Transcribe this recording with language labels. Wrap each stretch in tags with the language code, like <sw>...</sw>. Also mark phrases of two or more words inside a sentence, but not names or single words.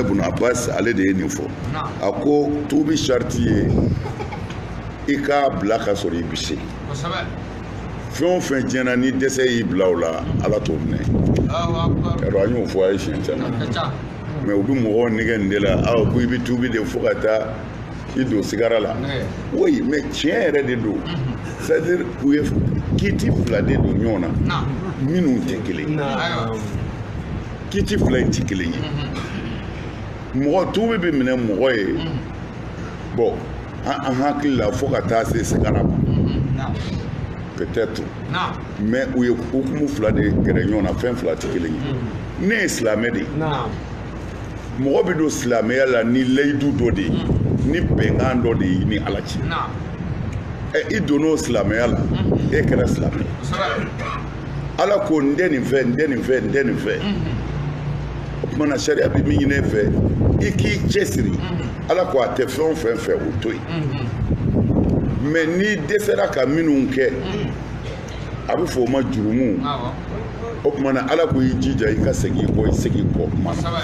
<bm>ibn Abbas ale de ye nin fɔ a ko tuubi sariti ye i k'a bila ka sɔrɔ i bɛ se fɛn o fɛn tiɲɛna ni dɛsɛ y'i bila o la ala t'o minɛ yarɔ an y'o fɔ a ye siɲɛ caman mɛ u bɛ mɔgɔw nɛgɛ nin de la ko i bɛ tuubi de fo ka taa i don sigara la oui mɛ tiɲɛ yɛrɛ de don</bm> <fr>c'est-à-dire</fr> <bm>u ye kiti fila de don ɲɔgɔn na minnu tɛ kelen kiti fila in tɛ kelen ye mɔgɔ tuubi bɛ minɛ mɔgɔ ye bon an hakili la fo ka taa se sigara ma peut-être mais u ye hukumu fila de gɛrɛ ɲɔgɔn na fɛn fila tɛ kelen ye ne ye silamɛ de ye mɔgɔ bɛ don silamɛya la ni layidu dɔ de ye ni bɛnkan dɔ de ye ni ala cɛ i donn'o silamɛya la e kɛra silamɛ ala ko n tɛ nin fɛ n tɛ nin fɛ n tɛ nin fɛ o tumana sariya bɛ min ɲini e fɛ i k'i cɛsiri ala ko a tɛ fɛn o fɛn fɛ o to yen mɛ n'i dɛsɛra ka minnu kɛ a bɛ fɔ o ma jurumu o tumana ala ko i jija i ka segin i kɔ i segin i kɔ kuma</bm>